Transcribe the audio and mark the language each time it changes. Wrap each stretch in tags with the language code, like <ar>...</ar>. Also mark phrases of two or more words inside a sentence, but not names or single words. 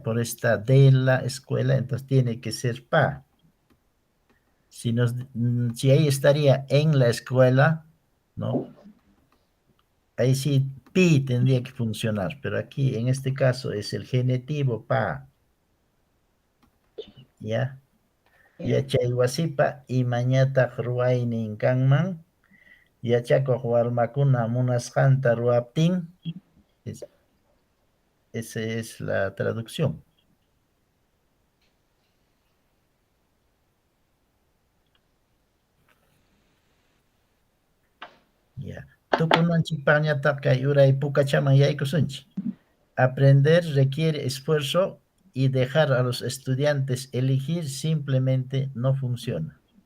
<es>Por esta de la escuela, entonces tiene que ser pa. Si ahí estaría en la escuela, ¿no? Ahí sí pi tendría que funcionar, pero aquí en este caso es el genitivo pa. ¿Ya?</es> <qu>Yachay wasipa imañataq ruwaynin kanman, yachakuq warmakuna munasqanta ruwaptin.</qu> <es>Esa es la traducción. Ya.</es> <qu>Tukunanchikpañataq kay uray pukachaman yaykusunchik.</qu> <es>Aprender requiere esfuerzo y dejar a los estudiantes elegir simplemente no funciona.</es>